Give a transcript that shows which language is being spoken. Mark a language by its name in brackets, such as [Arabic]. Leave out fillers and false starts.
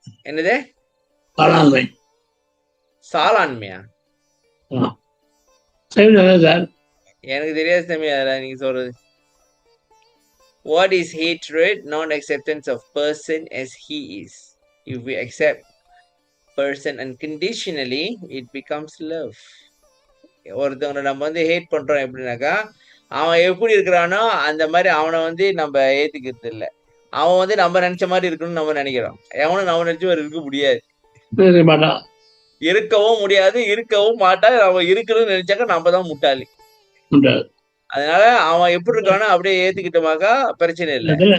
[Tamil] என்னது? சாலாண்மையா? எனக்கு தெரியாது சாமி அதெல்லாம் நீங்க சொல்றது. [English] What is hatred? Non-acceptance of person as he is. If we accept person unconditionally, it becomes love. [Tamil] ஒருத்தவங்களை நம்ம வந்து ஹேட் பண்றோம் எப்படின்னாக்கா, அவன் எப்படி இருக்கிறானோ அந்த மாதிரி அவனை வந்து நம்ம ஏத்துக்கிறது இல்லை. அவன் வந்து நம்ம நினைச்ச மாதிரி இருக்கணும்னு நம்ம நினைக்கிறோம். எவனும் நம்ம நினைச்ச மாதிரி இருக்க முடியாது, இருக்கவும் முடியாது, இருக்கவும் மாட்டா. அவன் இருக்கணும்னு நினைச்சாக்கா நம்ம தான் முட்டாளி. அதனால அவன் எப்படி இருக்கானோ அப்படியே ஏத்துக்கிட்டோமாக்கா பிரச்சனை இல்லை.